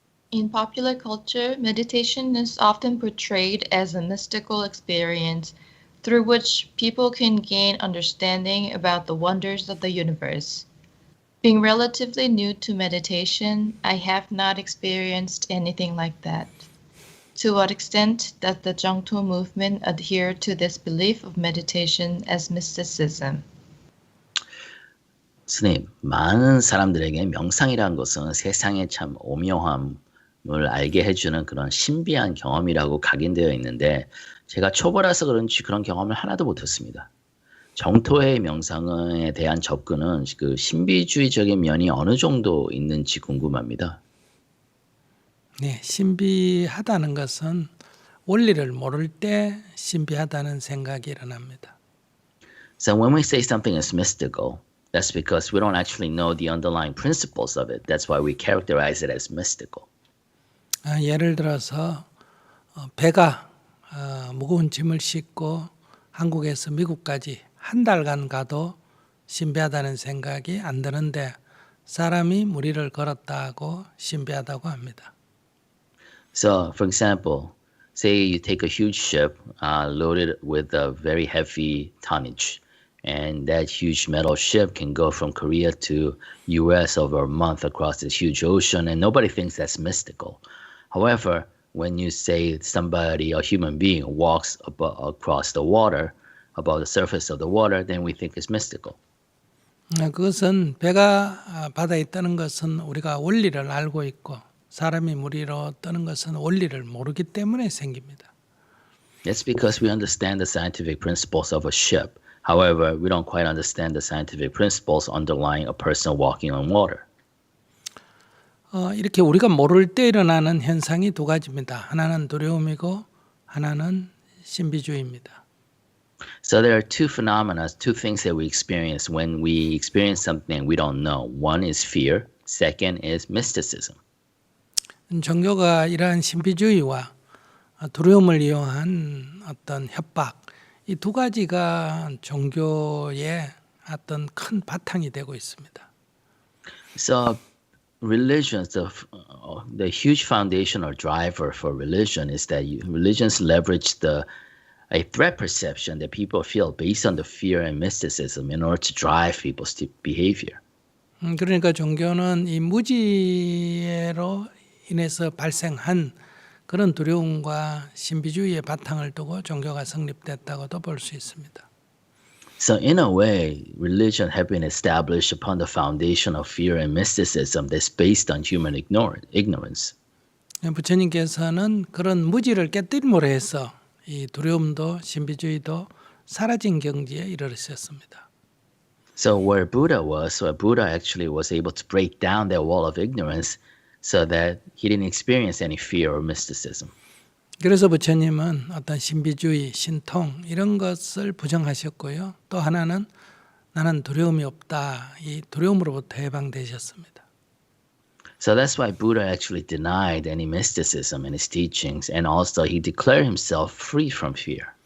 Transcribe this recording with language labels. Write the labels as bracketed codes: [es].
[en] In popular culture, meditation is often portrayed as a mystical experience through which people can gain understanding about the wonders of the universe. Being relatively new to meditation, I have not experienced anything like that. To what extent does the Jungto movement adhere to this belief of meditation as mysticism? [ko] 스님, 많은 사람들에게 명상이라는 것은 세상의 참 오묘함을 알게 해주는 그런 신비한 경험이라고 각인되어 있는데 제가 초보라서 그런지 그런 경험을 하나도 못했습니다. 정토의 명상에 대한 접근은 그 신비주의적인 면이 어느 정도 있는지 궁금합니다. 네, 신비하다는 것은 원리를 모를 때 신비하다는 생각이 일어납니다. [en] So when we say something is mystical, that's because we don't actually know the underlying principles of it. That's why we characterize it as mystical. [ko] 예를 들어서 배가 무거운 짐을 싣고 한국에서 미국까지 한 달간 가도 신비하다는 생각이 안 드는데 사람이 무리를 걸었다고 신비하다고 합니다. [en] So, for example, say you take a huge ship loaded with a very heavy tonnage, and that huge metal ship can go from Korea to U.S. over a month across this huge ocean, and nobody thinks that's mystical. However, when you say somebody, a human being, walks across the water, above the surface of the water, then we think it's mystical. [ko] 그것은 배가 바다에 있다는 것은 우리가 원리를 알고 있고 사람이 무리로 떠는 것은 원리를 모르기 때문에 생깁니다. [en] That's because we understand the scientific principles of a ship. However, we don't quite understand the scientific principles underlying a person walking on water. [ko] 이렇게 우리가 모를 때 일어나는 현상이 두 가지입니다. 하나는 두려움이고 하나는 신비주의입니다. [en] So there are two phenomena, two things that we experience when we experience something we don't know. One is fear. Second is mysticism. [ko] 종교가 이러한 신비주의와 두려움을 이용한 어떤 협박, 이 두 가지가 종교의 어떤 큰 바탕이 되고 있습니다. [en] So religions, the huge foundational driver for religion is that religions leverage a threat perception that people feel based on the fear and mysticism in order to drive people's behavior. [ko] 그러니까 종교는 이 무지로 인해서 발생한 그런 두려움과 신비주의의 바탕을 두고 종교가 성립됐다고도 볼 수 있습니다. [en] So in a way, religion has been established upon the foundation of fear and mysticism that's based on human ignorance. [ko] 부처님께서는 그런 무지를 깨뜨림으로 해서 이 두려움도 신비주의도 사라진 경지에 이르렀습니다. [en] So where Buddha actually was able to break down that wall of ignorance so that he didn't experience any fear or mysticism. [ko] 그래서 부처님은 어떤 신비주의, 신통 이런 것을 부정하셨고요. 또 하나는 나는 두려움이 없다. 이 두려움으로부터 해방되셨습니다. [en] So that's why Buddha actually denied any mysticism in his teachings, and also he declared himself free from fear.